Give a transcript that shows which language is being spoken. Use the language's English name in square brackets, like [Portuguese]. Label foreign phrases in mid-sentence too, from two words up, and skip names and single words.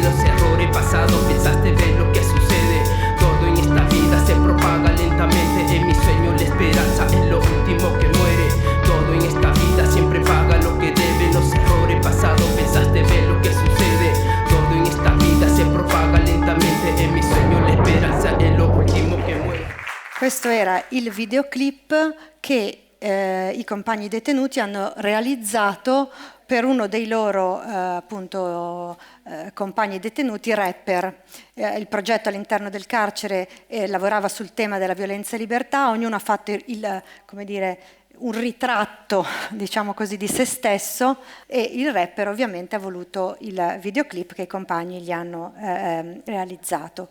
[Spanish] Los errores pasados pensaste ver lo que sucede. Todo en esta vida se propaga lentamente. En mi sueño la esperanza es lo último que muere. Todo en esta vida siempre paga lo que debe. Los errores pasados pensaste ver lo que sucede. Todo en esta vida se propaga lentamente. En mi sueño la esperanza es lo último que muere. [Italian] Questo era il videoclip che i compagni detenuti hanno realizzato per uno dei loro compagni detenuti rapper. Il progetto all'interno del carcere lavorava sul tema della violenza e libertà, ognuno ha fatto un ritratto, diciamo così, di se stesso, e il rapper ovviamente ha voluto il videoclip che i compagni gli hanno realizzato.